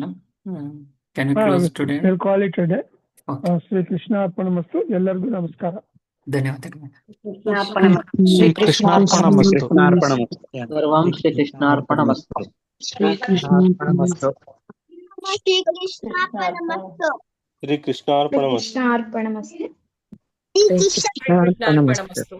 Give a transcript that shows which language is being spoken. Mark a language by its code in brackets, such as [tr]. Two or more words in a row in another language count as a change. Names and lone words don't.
[en] can you close today? call it today. [sa] ಶ್ರೀ ಕೃಷ್ಣ ಅರ್ಪಣಮಸ್ತು. [kn] ಎಲ್ಲರಿಗೂ ನಮಸ್ಕಾರ. ಧನ್ಯವಾದಗಳು. [sa] ಶ್ರೀ ಕೃಷ್ಣಾರ್ಪಣಮಸ್ತು. ಸರ್ವಂ ಶ್ರೀ ಕೃಷ್ಣಾರ್ಪಣಮಸ್ತು. ಶ್ರೀ ಕೃಷ್ಣಾರ್ಪಣಮಸ್ತು. ಶ್ರೀ ಕೃಷ್ಣಾರ್ಪಣಮಸ್ತು. ಶ್ರೀ ಕೃಷ್ಣಾರ್ಪಣಮಸ್ತು. ಶ್ರೀ ಕೃಷ್ಣಾರ್ಪಣಮಸ್ತು.